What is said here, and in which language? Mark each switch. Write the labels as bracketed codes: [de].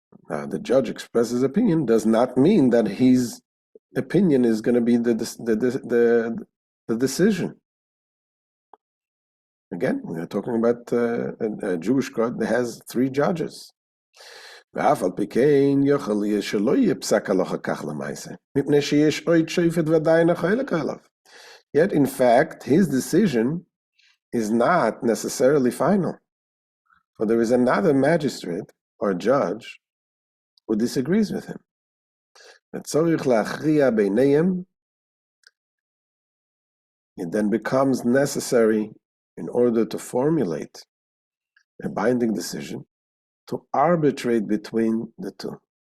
[en] Now, the judge expresses his opinion does not mean that his opinion is going to be the decision. Again, we are talking about a Jewish court that has three judges. [he] ואף על פי כן יכול להיות שלא יהיה פסק הלכה כך למעשה, מפני שיש עוד שופט ועדיין החלק עליו. [en] Yet, in fact, his decision is not necessarily final, for there is another magistrate or judge who disagrees with him. [he] וצורך להכריע ביניהם, [en] it then becomes necessary, in order to formulate a binding decision, to arbitrate between the two.